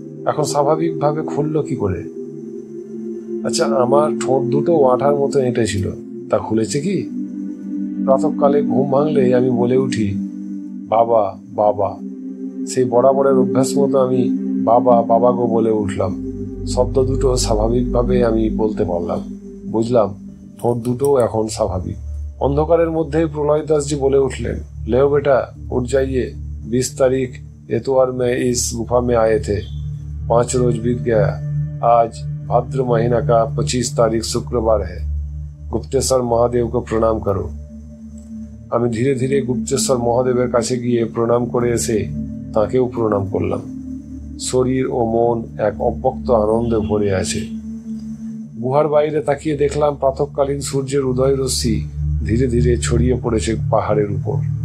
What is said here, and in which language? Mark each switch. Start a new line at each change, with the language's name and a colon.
Bangla: এখন স্বাভাবিকভাবে খুললো কি করে? আচ্ছা, আমার ঠোঁট দুটো আঠার মতো এঁটে ছিল, তা খুলেছে কি? প্রাতঃকালে ঘুম ভাঙলে আমি বলে উঠি, বাবা বাবা। সেই বরাবরের অভ্যাস মতো আমি বাবা বাবা গো বলে উঠলাম। শব্দ দুটো স্বাভাবিকভাবে আমি বলতে পারলাম। বুঝলাম ঠোঁট দুটো এখন স্বাভাবিক। অন্ধকারের মধ্যে প্রলয় দাসজি বলে উঠলেন,
Hindi: लेओ बेटा उठ जाइए, 20 तारीख एतवार में इस गुफा में आए थे। 5 रोज बीत गया। आज भाद्र महीना का 25 तारीख शुक्रवार है। गुप्तेश्वर महादेव को प्रणाम करो।
Bangla: আমি ধীরে ধীরে গুপ্তেশ্বর মহাদেবের কাছে গিয়ে প্রণাম করে এসে তাঁকেও প্রণাম করলাম। শরীর ও মন এক অব্যক্ত আনন্দে ভরে আছে। গুহার বাইরে তাকিয়ে দেখলাম প্রাতঃকালীন সূর্যের উদয় রশ্মি ধীরে ধীরে ছড়িয়ে পড়েছে পাহাড়ের উপর।